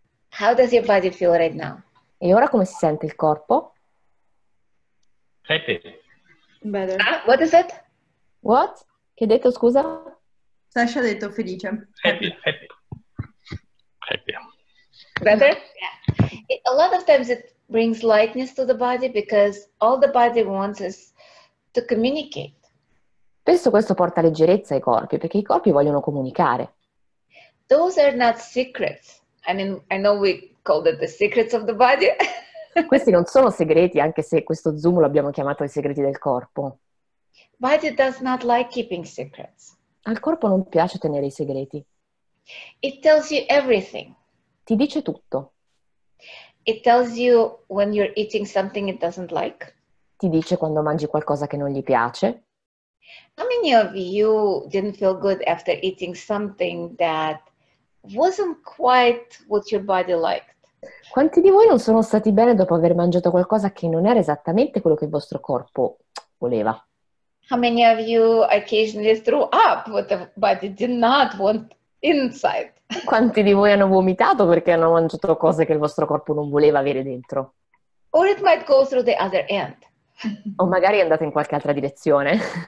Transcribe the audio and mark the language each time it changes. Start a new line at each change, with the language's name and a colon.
English: How does your body feel right now?
Italian: E ora come si sente il corpo?
English: Happy. Better. What is it? What?
Italian: Che hai detto, scusa? Sasha ha detto felice.
English: Happy. Happy. Happy. Better? Yeah. A lot of times it brings lightness to the body because all the body wants is to communicate.
Italian: Spesso questo porta leggerezza ai corpi, perché i corpi vogliono comunicare.
English: Those are not secrets. I mean, I know we called it the secrets of the body.
Italian: Questi non sono segreti, anche se questo Zoom l'abbiamo chiamato i segreti del corpo.
English: Body does not like keeping secrets.
Italian: Al corpo non piace tenere i segreti.
English: It tells you everything.
Italian: Ti dice tutto.
English: It tells you when you're eating something it doesn't like.
Italian: Ti dice quando mangi qualcosa che non gli piace.
English: How many of you didn't feel good after eating something that wasn't quite what your body liked?
Italian: Quanti di voi non sono stati bene dopo aver mangiato qualcosa che non era esattamente quello che il vostro corpo voleva?
English: How many of you occasionally threw up what the body did not want inside?
Italian: Quanti di voi hanno vomitato perché hanno mangiato cose che il vostro corpo non voleva avere dentro?
English: Or it might go through the other end.
Italian: O magari è andata in qualche altra direzione.